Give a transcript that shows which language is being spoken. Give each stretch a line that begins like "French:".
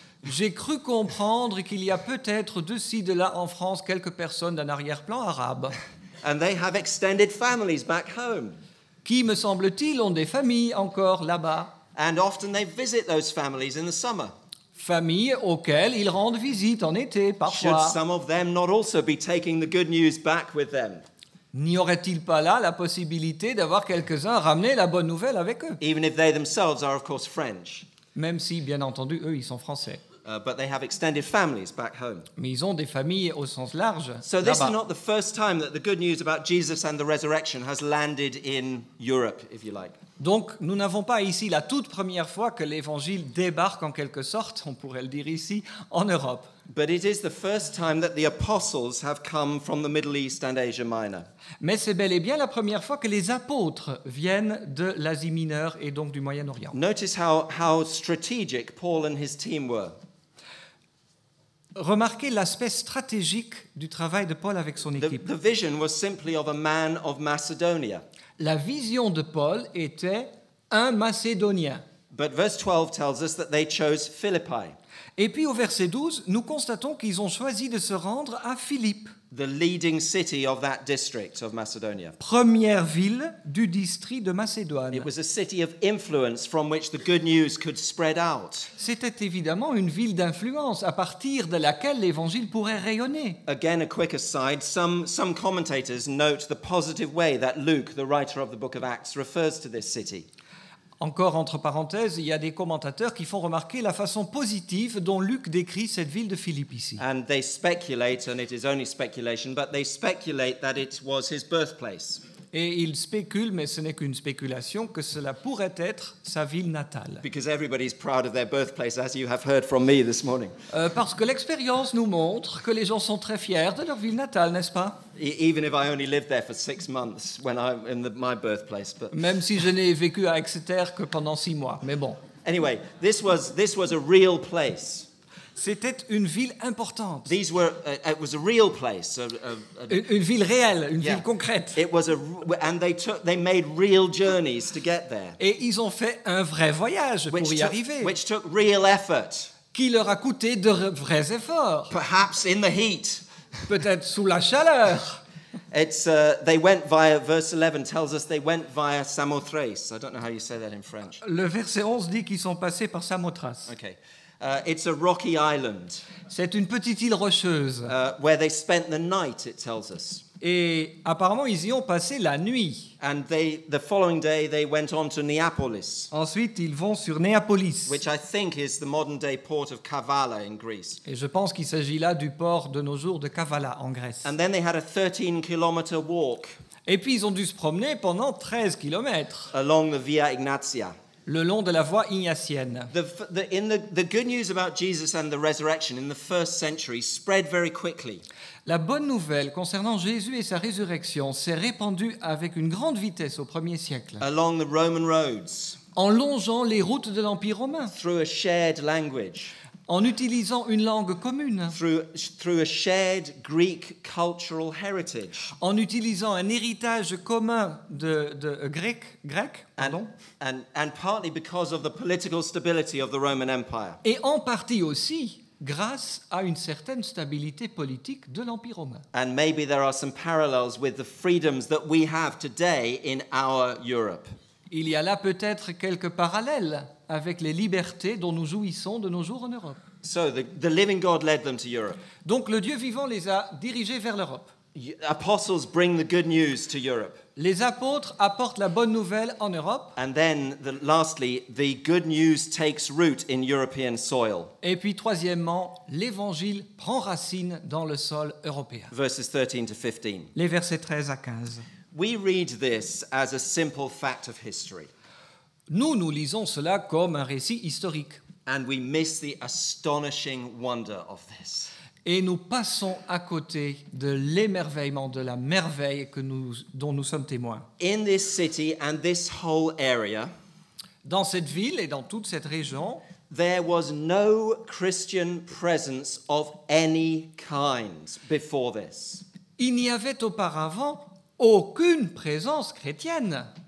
French: J'ai cru comprendre qu'il y a peut-être de ci, de là en France quelques personnes d'un arrière-plan arabe
English: And they have extended families back home.
French: qui, me semble-t-il, ont des familles encore là-bas.
English: And often they visit those families in the summer.
French: Familles auxquelles ils rendent visite en été,
English: Should
French: parfois.
English: some of them not also be taking the good news back with them?
French: N'y aurait-il pas là la possibilité d'avoir quelques-uns ramener la bonne nouvelle avec eux?
English: Even if they themselves are, of course, French.
French: Même si, bien entendu, eux, ils sont français.
English: But they have extended families back home.
French: Mais ils ont des familles au sens large
English: So this is
French: là-bas.
English: not the first time that the good news about Jesus and the resurrection has landed in Europe, if you like.
French: Donc, nous n'avons pas ici la toute première fois que l'Évangile débarque en quelque sorte, on pourrait le dire ici, en Europe.
English: But it is the first time that the apostles have come from the Middle East and Asia Minor.
French: Mais c'est bel et bien la première fois que les apôtres viennent de l'Asie mineure et donc du Moyen-Orient.
English: Notice how strategic Paul and his team were.
French: Remarquez l'aspect stratégique du travail de Paul avec son équipe.
English: The vision was simply of a man of Macedonia.
French: La vision de Paul était un Macédonien.
English: But verse 12 tells us that they chose Philippi,
French: Et puis au verset 12, nous constatons qu'ils ont choisi de se rendre à Philippe,
English: the leading city of that district of Macedonia.
French: première ville du district de Macédoine.
English: It was a city of influence from which the good news could spread out.
French: C'était évidemment une ville d'influence à partir de laquelle l'évangile pourrait rayonner.
English: Again, a quick aside, some commentators note the positive way that Luke, the writer of the book of Acts, refers to this city.
French: Encore entre parenthèses, il y a des commentateurs qui font remarquer la façon positive dont Luc décrit cette ville de Philippe ici.
English: And they speculate, and it is only speculation, but they speculate that it was his birthplace.
French: Et ils spéculent, mais ce n'est qu'une spéculation, que cela pourrait être sa ville natale.
English: Because everybody's proud of their birthplace, as you have heard from me this morning.
French: Parce que l'expérience nous montre que les gens sont très fiers de leur ville natale, n'est-ce pas?
English: Even if I only lived there for 6 months when I'm in my birthplace. But
French: Même si je n'ai vécu à Exeter que pendant 6 mois. Mais bon,
English: anyway, this was a real place.
French: c'était une ville importante.
English: It was a real place.
French: Une ville réelle, une
English: Yeah.
French: ville concrète.
English: It was and they made real journeys to get there,
French: Et ils ont fait un vrai voyage pour y arriver,
English: which took real effort,
French: qui leur a coûté de vrais efforts.
English: perhaps in the heat.
French: Peut-être sous la chaleur.
English: They went via, verse 11 tells us they went via Samothrace. I don't know how you say that in French.
French: Le verset 11 dit qu'ils sont passés par Samothrace.
English: Okay. It's a rocky island
French: C'est une petite île rocheuse.
English: where they spent the night, it tells us.
French: Et apparemment, ils y ont passé la nuit.
English: And the following day, they went on to Neapolis,
French: Ensuite, ils vont sur Néapolis.
English: which I think is the modern-day port of Kavala in Greece.
French: Et je pense qu'il s'agit là du port de nos jours de Kavala, en Grèce.
English: And then they had a 13-kilometer walk
French: Et puis, ils ont dû se promener pendant 13 kilomètres
English: along the Via Ignatia.
French: le long de la voie ignatienne.
English: The good news about Jesus and the resurrection in the first century spread very quickly.
French: La bonne nouvelle concernant Jésus et sa résurrection s'est répandue avec une grande vitesse au 1er siècle,
English: Along the Roman roads,
French: en longeant les routes de l'Empire romain,
English: through a shared language,
French: en utilisant une langue commune,
English: through a shared Greek cultural heritage,
French: en utilisant un héritage commun de grec, pardon,
English: and partly because of the political stability of the Roman Empire.
French: et en partie aussi grâce à une certaine stabilité politique de l'Empire romain.
English: And maybe there are some parallels with the freedoms that we have today in our Europe.
French: Il y a là peut-être quelques parallèles avec les libertés dont nous jouissons de nos jours en Europe.
English: So the living God led them to Europe.
French: Donc le Dieu vivant les a dirigés vers l'Europe.
English: Apostles bring the good news to Europe.
French: Les apôtres apportent la bonne nouvelle en Europe.
English: And then, lastly, the good news takes root in European soil.
French: Et puis troisièmement, l'évangile prend racine dans le sol européen.
English: Verses 13 to 15.
French: Les versets 13 à 15.
English: We read this as a simple fact of history,
French: Nous lisons cela comme un récit historique.
English: and we miss the astonishing wonder of this.
French: Et nous passons à côté de l'émerveillement, de la merveille dont nous sommes témoins.
English: In this city and this whole area,
French: Dans cette ville et dans toute cette région,
English: there was no Christian presence of any kind before this.
French: il n'y avait auparavant aucune présence chrétienne.